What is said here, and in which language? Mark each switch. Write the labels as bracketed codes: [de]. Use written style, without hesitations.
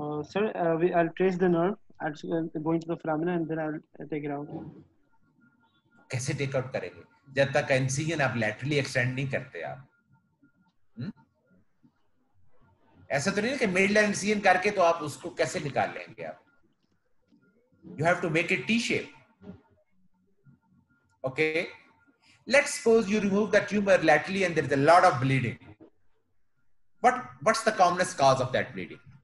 [en] Sir, I'll trace the nerve, going to the foramina, and then I'll take it out. [hi] कैसे [en] take out [hi] करेंगे जब तक incision आप laterally extend नहीं करते आप? ऐसा तो नहीं कि मिडलाइन इंसिजन करके तो आप उसको कैसे निकाल लेंगे आप? [en] You have to make it T-shape. Okay, let's suppose you remove the tumor laterally and there is a lot of bleeding. What's the commonest cause of that bleeding?